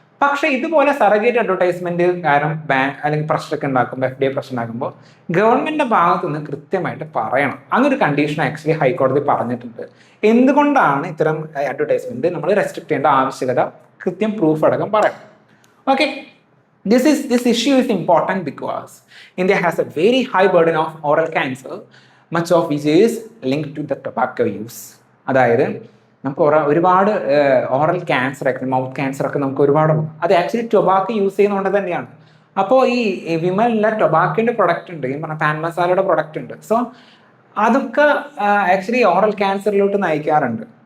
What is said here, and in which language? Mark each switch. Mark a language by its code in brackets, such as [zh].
[ml] പക്ഷേ ഇതുപോലെ surrogate advertisement കാരണം അല്ലെങ്കിൽ പ്രശ്നമൊക്കെ ഉണ്ടാക്കുമ്പോൾ, FDA പ്രശ്നം ഉണ്ടാക്കുമ്പോൾ ഗവൺമെന്റിന്റെ ഭാഗത്തു നിന്ന് കൃത്യമായിട്ട് പറയണം. അങ്ങനൊരു കണ്ടീഷൻ ആക്ച്വലി ഹൈക്കോടതി പറഞ്ഞിട്ടുണ്ട്. എന്തുകൊണ്ടാണ് ഇത്തരം അഡ്വർടൈസ്മെന്റ് നമ്മൾ റെസ്ട്രിക്ട് ചെയ്യേണ്ട ആവശ്യകത കൃത്യം പ്രൂഫ് അടക്കം പറയണം. [en] Okay, this issue is important because India has a very high burden of oral cancer, much of which is linked to the tobacco use. [ml] അതായത് നമുക്ക് ഒരുപാട് ഓറൽ ക്യാൻസർ ഒക്കെ, മൗത്ത് ക്യാൻസർ ഒക്കെ നമുക്ക് ഒരുപാടുണ്ട്. അത് ആക്ച്വലി ടൊബാക്കോ യൂസ് ചെയ്യുന്നതുകൊണ്ട് തന്നെയാണ്. അപ്പോൾ ഈ വിമലിലെ ടൊബാക്കോന്റെ പ്രൊഡക്റ്റ് ഉണ്ട്, ഈ പറഞ്ഞ പാൻ മസാലയുടെ പ്രൊഡക്റ്റ് ഉണ്ട്. സോ അതൊക്കെ ആക്ച്വലി ഓറൽ ക്യാൻസറിലോട്ട് നയിക്കാറുണ്ട്.